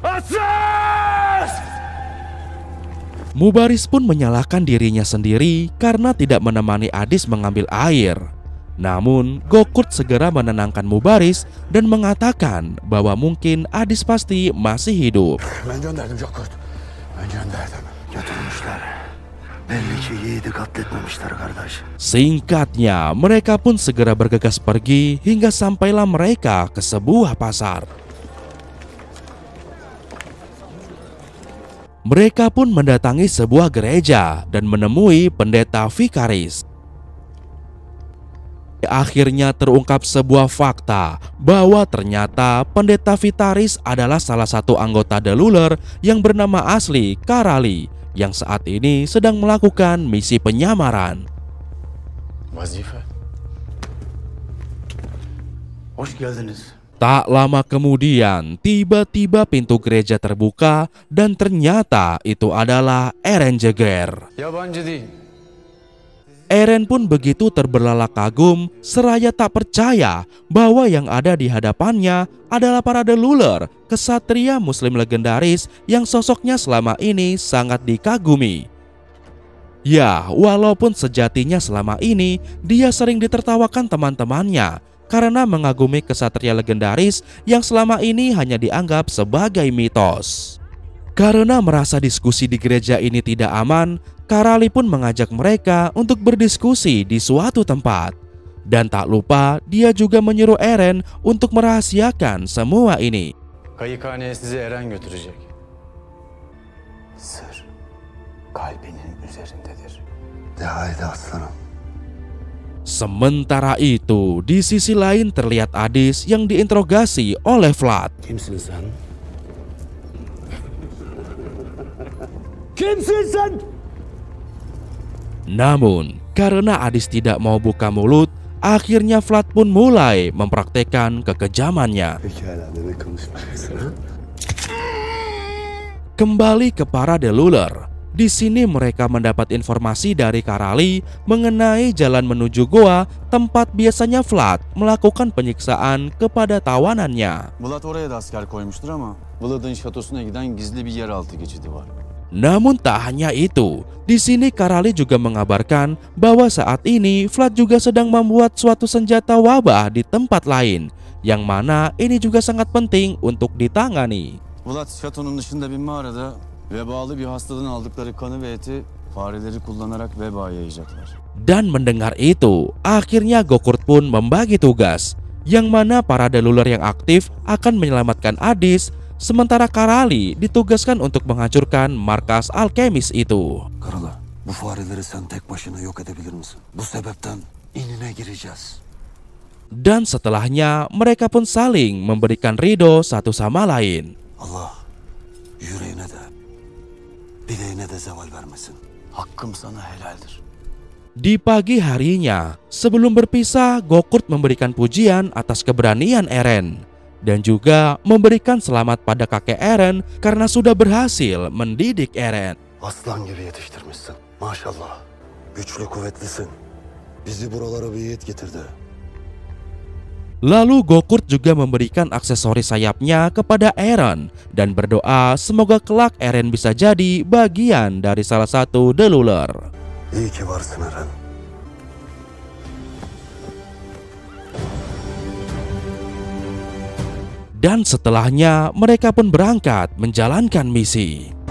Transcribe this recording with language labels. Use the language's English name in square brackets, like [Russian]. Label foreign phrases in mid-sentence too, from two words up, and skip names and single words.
[Indonesian] Mubaris pun menyalahkan dirinya sendiri karena tidak menemani Adis mengambil air. Namun Gokurt segera menenangkan Mubaris dan mengatakan bahwa mungkin Adis pasti masih hidup. [Turkish] Ben gönderdim Gokurt. Ben gönderdim. Götürmüşler. Belli ki yiğidi katletmemişler kardeş. [Indonesian] Singkatnya, mereka pun segera bergegas pergi hingga sampailah mereka ke sebuah pasar. Mereka pun mendatangi sebuah gereja dan menemui pendeta Vikaris. Akhirnya terungkap sebuah fakta bahwa ternyata pendeta Vitaris adalah salah satu anggota Deluler yang bernama asli Karali yang saat ini sedang melakukan misi penyamaran. [Turkish] Vazife. Hoş geldiniz. [Indonesian] Tak lama kemudian, tiba-tiba pintu gereja terbuka dan ternyata itu adalah Eren Jaeger. [Turkish] Yabancı değil. [Indonesian] Eren pun begitu terbelalak kagum seraya tak percaya bahwa yang ada di hadapannya adalah para Deluler, kesatria muslim legendaris yang sosoknya selama ini sangat dikagumi. Ya, walaupun sejatinya selama ini dia sering ditertawakan teman-temannya karena mengagumi kesatria legendaris yang selama ini hanya dianggap sebagai mitos. Karena merasa diskusi di gereja ini tidak aman, Karali pun mengajak mereka untuk berdiskusi di suatu tempat. Dan tak lupa dia juga menyuruh Eren untuk merahasiakan semua ini. [Turkish] Kayıkhaneye sizi Eren götürecek. Sır kalbinin üzerindedir. De haydi aslanım. [Indonesian] Sementara itu, di sisi lain terlihat Adis yang diinterogasi oleh Vlad. [Turkish] Kimsin sen? Kimsin sen? [Indonesian] Namun, karena Adis tidak mau buka mulut, akhirnya Vlad pun mulai mempraktekkan kekejamannya. Kembali ke para Deluler, Di sini mereka mendapat informasi dari Karali mengenai jalan menuju goa tempat biasanya Vlad melakukan penyiksaan kepada tawanannya. [Turkish] Vlad oraya da asker koymuştur ama Vlad'ın şatosuna giden gizli bir yeraltı geçidi var. [Indonesian] Namun tak hanya itu, di sini Karali juga mengabarkan bahwa saat ini Vlad juga sedang membuat suatu senjata wabah di tempat lain, yang mana ini juga sangat penting untuk ditangani. [Turkish] Vlad şatonun dışında bir mağarada vebalı bir hastalığın aldıkları kanı ve eti fareleri kullanarak veba yayacaklar. [Indonesian] Dan mendengar itu, akhirnya Gokurt pun membagi tugas, yang mana para deluler yang aktif akan menyelamatkan Adis, sementara Karali ditugaskan untuk menghancurkan markas alkemis itu. [Turkish] Karala, bu fareleri sen tek başına yok edebilir misin? Bu sebepten inine gireceğiz. [Indonesian] Dan setelahnya mereka pun saling memberikan ridho satu sama lain. [Turkish] Allah yüreğine de bileğine de zeval vermesin. Hakkım sana helaldir. [Indonesian] Di pagi harinya, sebelum berpisah, Gokurt memberikan pujian atas keberanian Eren dan juga memberikan selamat pada kakek Eren karena sudah berhasil mendidik Eren. [Turkish] Aslan gibi yetiştirmişsin. Maşallah. Güçlü kuvvetlisin. Bizi buralara bir yiğit getirdi. [Indonesian] Lalu Gokurt juga memberikan aksesoris sayapnya kepada Eren dan berdoa semoga kelak Eren bisa jadi bagian dari salah satu deluler. [Turkish] İyi ki varsın Eren. [Indonesian] Dan setelahnya mereka pun berangkat menjalankan misi.